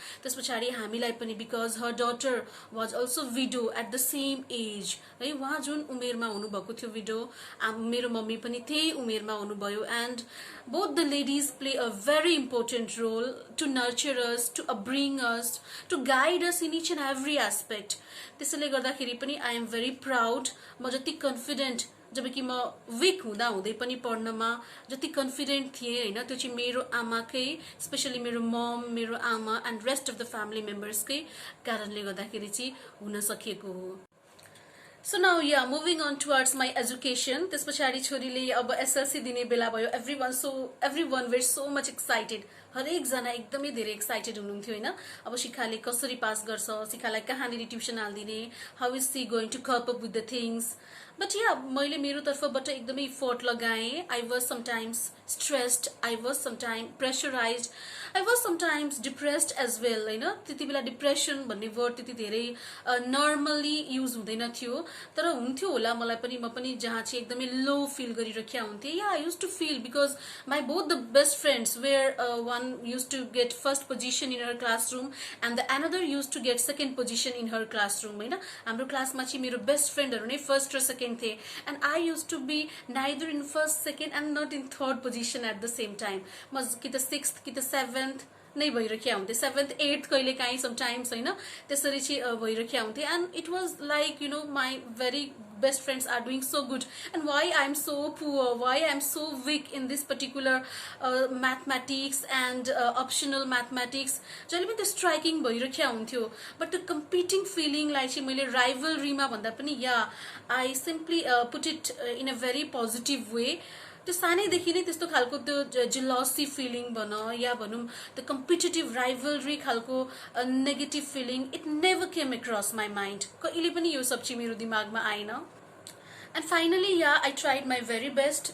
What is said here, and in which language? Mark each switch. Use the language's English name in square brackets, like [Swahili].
[Nepali] त्यस पछाडि हामीलाई पनि, [English] Because her daughter was also widow at the same age है। [Nepali] उहाँ जुन उमेरमा हुनुभएको थियो विडो, मेरो मम्मी पनि त्यही उमेरमा हुनुभयो। [English] And both the ladies play a very important role to nurture us, to upbring us, to guide us in each and every aspect. [Nepali] त्यसैले गर्दाखेरि पनि [English] I am very proud। [Nepali] म जति कन्फिडेन्ट, जबकि म विक हुँदा हुँदै पनि पढ्नमा जति कन्फिडेन्ट थिएँ होइन, त्यो चाहिँ मेरो आमाकै, स्पेसली मेरो मम, मेरो आमा and rest of the family मेम्बर्सकै कारणले गर्दाखेरि चाहिँ हुन सकिएको हो। [English] So now yeah, moving on towards my education. [Nepali] त्यस पछाडि छोरीले अब एसएलसी दिने बेला भयो। [English] everyone were so much excited। [Nepali] हरेक जना एकदमै धेरै एक्साइटेड हुनुहुन्थ्यो होइन। अब शिखाले कसरी पास गर्छ, शिखालाई कहाँनिर tuition हाल्दिने, [English] How is she going to cope up with the things. [Nepali] But या मैले मेरो तर्फबाट एकदमै इफोर्ट लगाएँ। [English] I was sometimes stressed, I was sometime pressurise, I was sometimes depressed as well होइन। [Nepali] त्यति बेला डिप्रेसन भन्ने वर्ड त्यति धेरै नर्मल्ली युज हुँदैन थियो, तर हुन्थ्यो होला मलाई पनि। म पनि जहाँ चाहिँ एकदमै लो फिल गरिरहेका हुन्थेँ। [English] Yeah I use to feel because my both the best friends were one used to get first position in her classroom and the another used to get second position in her classroom हैन। [Nepali] हाम्रो क्लासमा चाहिँ मेरो best फ्रेन्डहरु नै first र second थिए [English] and I used to be neither in first, second and not in third position at the same time। [Nepali] म कि त 6th कि त 7th नै भइरहेका हुन्थे, 7th 8th कहिले काहीँ समटाइम्स हैन, त्यसरी चाहिँ भइरहेका हुन्थे। [English] And it was like you know my very best friends are doing so good and why I'm so poor, why I'm so weak in this particular mathematics and optional mathematics। [Nepali] जहिले पनि त्यो striking भइरहेका हुन्थ्यो। But त्यो competing फिलिङलाई चाहिँ मैले राइभलरीमा भन्दा पनि [English] Yeah I simply put it in a very positive way. [Nepali] त्यो सानैदेखि नै त्यस्तो खालको त्यो जेलसी फिलिङ भन या भनौँ त्यो कम्पिटिटिभ राइभलरी खालको negative feeling, [English] It never came across my mind. [Nepali] कहिले पनि यो सब चाहिँ मेरो दिमागमा आएन। [English] And finally yeah I tried my very best.